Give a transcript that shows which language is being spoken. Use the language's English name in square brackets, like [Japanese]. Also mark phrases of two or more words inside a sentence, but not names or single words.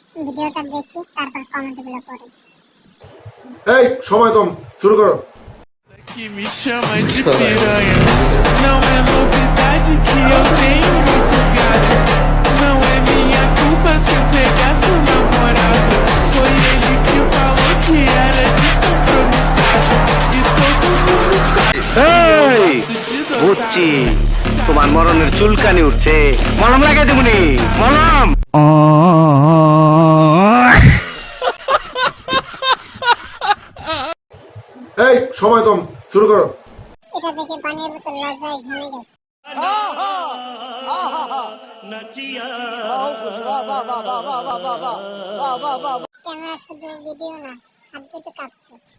[Bangla] ভিডিওটা দেখি তারপর কমেন্টগুলো পড়ি। এই সময় কম, শুরু করো। [Portuguese] Que me chama de piranha. Não é novidade que eu tenho muito gato. Não é minha culpa se eu pegar seu namorado. Foi ele que falou que era descompromissado. E todo mundo sabe que eu gosto de [Bangla] বুঝছি [Portuguese] dotar. [Bangla] তোমার মরণের চুলকানি উঠছে, মলম লাগাই দেবনি, মলম। এই সময় কম, শুরু করো। এটা দেখে পানির বোতল লজ্জায় ঘেমে গেছে। ক্যামেরা শুধু ভিডিও না, হাত দুটো কাঁপছে।